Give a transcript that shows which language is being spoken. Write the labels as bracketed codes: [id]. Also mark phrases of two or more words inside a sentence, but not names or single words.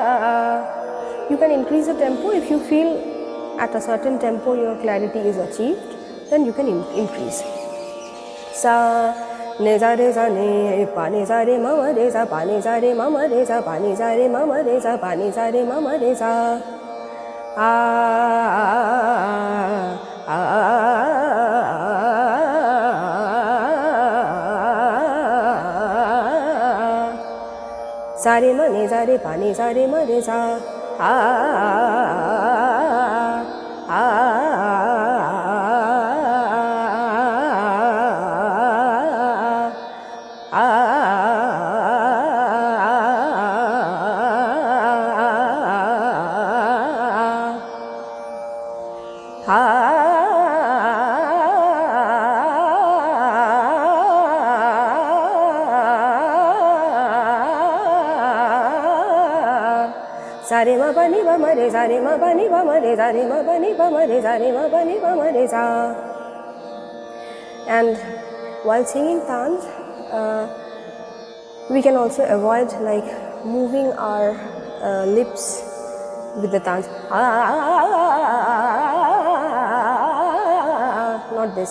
[en] You can increase the tempo if you feel at a certain tempo your clarity is achieved. then you can increase. Sa ne za re za ne pa ne za re ma ma re za pa ne za re ma ma re za pa ne za re ma ma re za pa ne za re ma ma re za sa re ma ne za re pa ne za re ma re za sa re ma pa ni pa ma re sa re ma pa ni pa ma re sa re ma pa ni pa ma re sa re ma pa ni pa ma re sa. And while singing tans, we can also avoid like moving our lips with the tans. Not this.